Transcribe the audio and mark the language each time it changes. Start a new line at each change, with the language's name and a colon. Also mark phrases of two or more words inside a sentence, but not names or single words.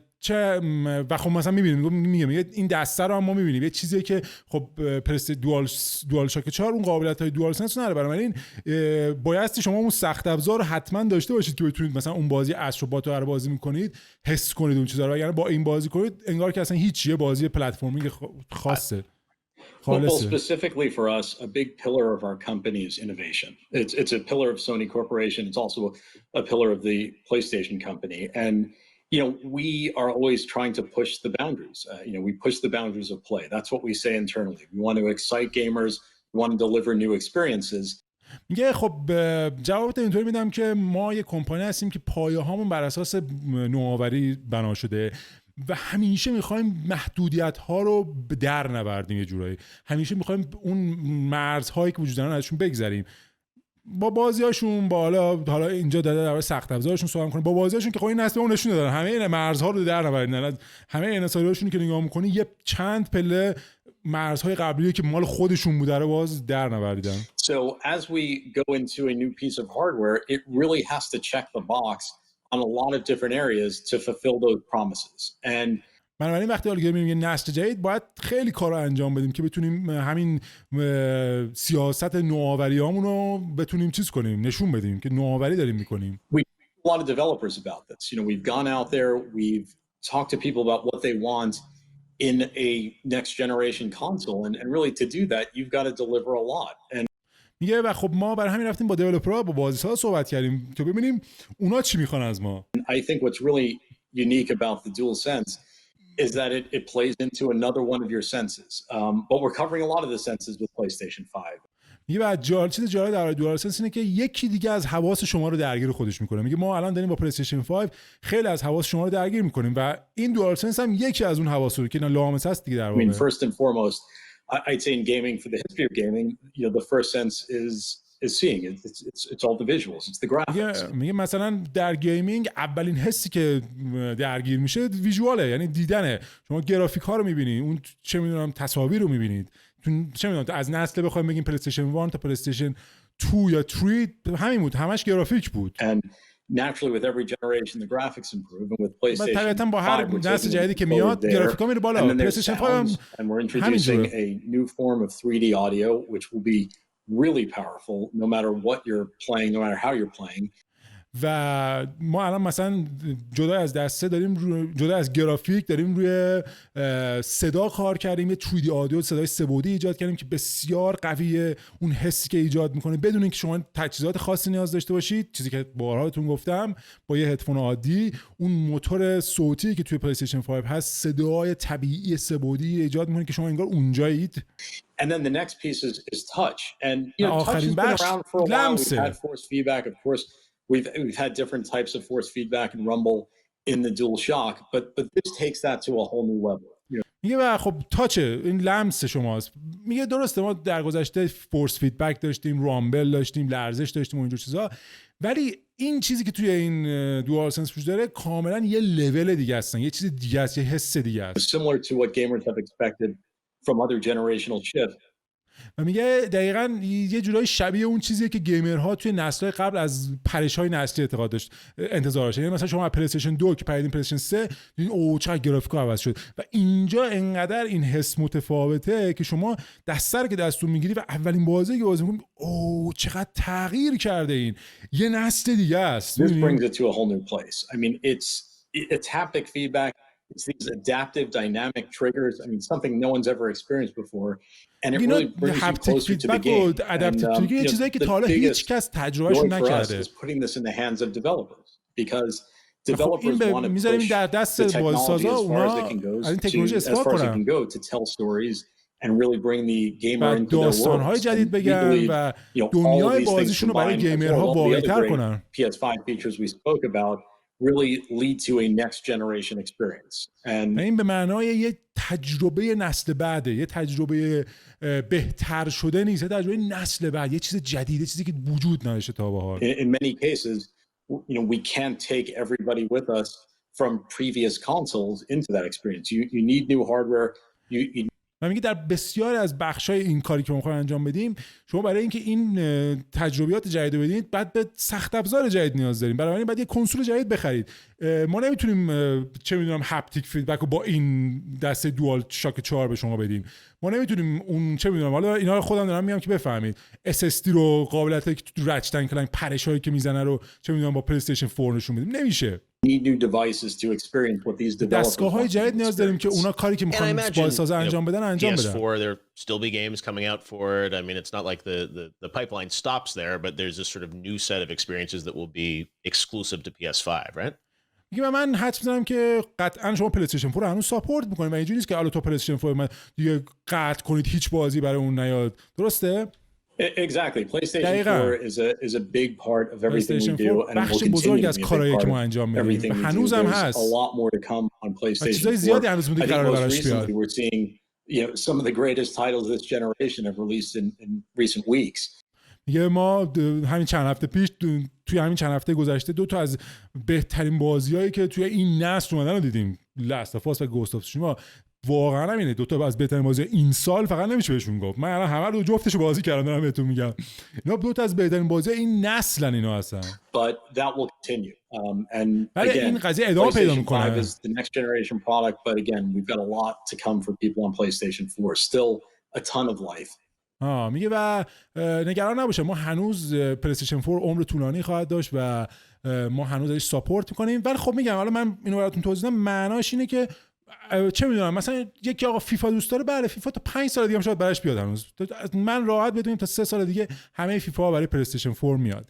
Persian: چه و خب مثلا میبینیم میگه این دسته رو هم ما میبینیم یه چیزیه که خب دوال شاک 4 اون قابلیت های دوال سنس نداره، برای این بایستی شما اون سخت افزار رو حتما داشته باشید که بتونید مثلا اون بازی استروبات رو بازی میکنید حس کنید اون چیزا رو، یعنی با این بازی کنید انگار که اصلا هیچ بازی پلتفرمینگ خاصه.
English: Well, specifically for us, a big pillar of our company is innovation. It's a pillar of Sony Corporation. It's also a pillar of the PlayStation company. And, you know, we are always trying to push the boundaries. You know, we push the boundaries of play. That's what we say internally. We want to excite gamers. We want to deliver new experiences.
Persian: میگه خب جوابت اینطوری میدم که ما یه کمپانی هستیم که پایه هامون بر اساس نوآوری بنا شده و همیشه میخوایم محدودیت ها رو در نوردیم، یه جورایی همیشه میخوایم اون مرزهایی که وجود دارن ازشون بگذریم. با بازیاشون با حالا اینجا در سخت افزارشون صحبت کنیم، با بازیاشون که خب این نسل اون نشون دادن همه این مرزها رو در نوردن، همه انحصاریاشون که نگاه میکنی یه چند پله مرزهای قبلی که مال خودشون بوده رو باز در نوردن.
English: So as we go into a new piece of hardware, it really has to check the box on a lot of different areas to fulfill those promises. And
Persian: بنابراین وقتی حالا میگیم یه نسل جدید باید خیلی کار رو انجام بدیم که بتونیم همین سیاست نوآوریامون رو بتونیم چیز کنیم، نشون بدیم که نوآوری داریم میکنیم.
English: We a lot of developers about this. You know, we've gone out there, we've talked to people about what they want in a next generation console, and really to do that you've got to deliver a lot. And
Persian: میگه و خب ما برای همین رفتیم با دیولپرها با بازیسازا صحبت کردیم که ببینیم اونا چی میخوان از ما.
English: I think what's really unique about the DualSense is that it plays into another one of your senses. But we're covering a lot of the senses with PlayStation 5.
Persian: میگه بعد چیز جالب در دوالسنس اینه که یکی دیگه از حواس شما رو درگیر خودش میکنه. میگه ما الان داریم با پلی‌استیشن 5 خیلی از حواس شما رو درگیر میکنیم و این دوالسنس هم یکی از اون حواس رو که لامسه است دیگه در واقع.
English: I mean, first and foremost, I'd say in gaming, for the history of gaming, you know, the first sense is seeing. It's all the visuals. It's the graphics.
Persian: میگه مثلا در گیمینگ اولین حسی که درگیر میشه ویژواله، یعنی دیدنه. شما گرافیک ها رو میبینید، اون چه میدونم تصاویر رو میبینید. چه میدونم از نسل بخوایم بگیم پلی‌استیشن 1 تا پلی‌استیشن 2 یا 3 همین بود، همش گرافیک بود.
English: And naturally with every generation the graphics improve, and with PlayStation
Persian: طبیعتاً با هر نسل جدیدی که میاد گرافیکا میره بالا. پلی‌استیشن 5
English: and we're introducing a new form of 3D audio which will be really powerful no matter what you're playing, no matter how you're playing.
Persian: و ما الان مثلا جدا از دسته داریم جدا از گرافیک داریم روی صدا کار کردیم، یه
English: 3D audio
Persian: صدای سه‌بعدی ایجاد کردیم که بسیار قویه، اون حسی که ایجاد میکنه بدون اینکه شما تجهیزات خاصی نیاز داشته باشید، چیزی که بارها بهتون گفتم با یه هدفون عادی اون موتور صوتی که توی پلی‌استیشن 5 هست صدای طبیعی سه‌بعدی ایجاد میکنه که شما انگار اونجایید.
English: And then the next piece is touch, and you know touch has been around for a while. We've had force feedback, of course. We've had different types of force feedback and rumble in the DualShock, but this takes that to a whole new level.
Persian: میگه و خب تاچه این لمس شماست. میگه درسته ما در گذشته
English: force feedback
Persian: داشتیم، رامبل داشتیم، لرزش داشتیم و اینجور چیزا، ولی این چیزی که توی این دوال سنس وجود داره کاملا یه لول دیگه هستن، یه چیز دیگه است، یه حس دیگه است.
English: Similar to what gamers have expected from other generational shifts.
Persian: و میگه دقیقاً یه جورایی شبیه اون چیزیه که گیمرها توی نسل‌های قبل از پرش‌های نسلی اعتقاد داشت انتظار داشت. یعنی مثلا شما از پلی‌استیشن 2 که پریدین پلی‌استیشن 3 دیدین اوه چقدر گرافیکا عوض شد و اینجا انقدر این حس متفاوته که شما دسته رو که دستتون میگیری و اولین بازی که بازی می‌کنی اوه چقدر تغییر کرده، این یه نسل دیگه است.
English: This brings it to a whole new place. I mean it's haptic feedback. It's these adaptive dynamic triggers. I mean, something no one's ever experienced before. And it really brings you closer to the game. Adaptive trigger
Persian: یه چیزایی که تا حالا هیچ کس تجربهش نکرده.
English: Is putting this in the hands of developers because developers want to
Persian: میذاریم در دست بازیسازا اونا از این تکنولوژی استفاده کنن.
English: To tell stories and really bring the gamer into their world.
Persian: داستان‌های جدید بگن و دنیای بازیشون رو برای گیمرها واقعی‌تر کنن.
English: PS5 features we spoke about really lead to a next generation experience. And
Persian: این به معنای یه تجربه نسل بعده، یه تجربه بهتر شده نیست، یه تجربه نسل بعد، یه چیز جدیده، چیزی که وجود نداشته تا به حال.
English: in many cases, we can't take everybody with us from previous consoles into that experience. You need new hardware.
Persian: من میگه در بسیار از بخشای این کاری که ما می‌خوایم انجام بدیم، شما برای اینکه این تجربیات جدید رو بدید، بعد به سخت افزار جدید نیاز داریم. برای همین بعد یه کنسول جدید بخرید. ما نمیتونیم چه میدونم
English: haptic feedback
Persian: رو با این دسته دوال شاک 4 به شما بدیم. ما نمیتونیم اون چه میدونم، حالا اینا رو خودم دارم میگم که بفهمید. SSD رو قابلیتی که تو رچتن کلنگ پرشایی که میزنه رو چه میدونم با پلی استیشن 4 نشون بدیم. نمیشه.
English: Need new devices to experience what these developers.
Persian: دستگاه‌های جدید نیاز داریم که اونا کاری که می‌خوان بازسازا انجام بدن انجام بدن.
English: PS4 there still be games coming out for it. I mean it's not like the pipeline stops there, but there's this sort of new set of experiences that will be exclusive to PS5, right?
Persian: میگم من حدس می‌زنم که قطعاً شما پلی استیشن 4 رو هنوز ساپورت می‌کنید و اینجوری نیست که الان تو پلی استیشن 4 من دیگه قطع کنید هیچ بازی برای اون نیاد. درسته؟
English: Exactly. PlayStation 4 is a big part of everything we do, and
Persian: بخش بزرگی از کارهایی که ما انجام میدیم هنوزم هست.
English: A lot more to come on PlayStation 4.
Persian: چیزای زیادی هنوز مونده قرار براش بیاد.
English: We're seeing, some of the greatest titles this generation have released in recent weeks.
Persian: میگه ما همین چند هفته پیش توی همین چند هفته گذشته دو تا از بهترین بازیایی که توی این نسل اومدن رو دیدیم. لاست اف اس و گوست اف تسوشیما. واقعا همینه، دو تا از بهترین بازی این سال فقط نمیشه بهشون گفت. من الان همه رو جفتش بازی کردم دارم بهتون میگم. اینا دو تا از بهترین بازی این نسلن اینا هستن.
English: But that will continue. And again,
Persian: این قضیه ادامه پیدا میکنه.
English: PlayStation 5 is the next generation product, but again, we've got a lot to come for people on PlayStation 4. Still a ton of life.
Persian: میگه و نگران نباشه، ما هنوز پلی استیشن 4 عمر طولانی خواهد داشت و ما هنوز ازش ساپورت میکنیم. ولی خب میگم حالا من اینو براتون توضیح بدم، معناش اینه که چه میدونم مثلا یکی آقا فیفا دوست داره، بله فیفا تا 5 سال دیگه هم شاید براش بیاد. هنوز من راحت بدونیم تا 3 سال دیگه همه فیفا برای پلی استیشن 4 میاد.